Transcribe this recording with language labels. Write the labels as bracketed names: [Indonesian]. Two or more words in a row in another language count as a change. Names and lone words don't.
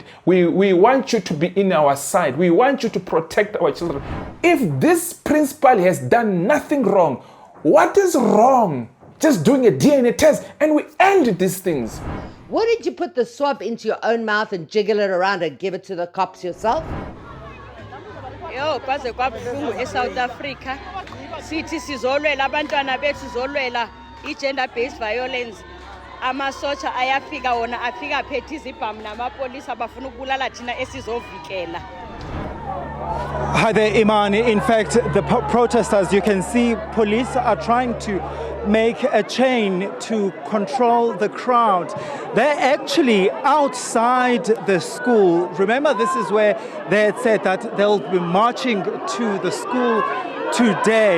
[English] We want you to be in our side. We want you to protect our children. If this principal has done nothing wrong, what is wrong? Just doing a DNA test and we end these things. What did you put the swab into your own mouth and jiggle it around and give it to the cops yourself? [Zulu] Yo, kwaze kwabuhlungu eSouth Africa. Sithi sizolwela abantwana bethu sizolwela i-gender based violence. Amasotsha ayafika wona afika phethe izibhamu namapolisa bafuna ukubulala thina esizovikela. [English] Hi there, Imani. In fact, the protesters, you can see police are trying to make a chain to control the crowd. They're actually outside the school. Remember, this is where they had said that they'll be marching to the school today.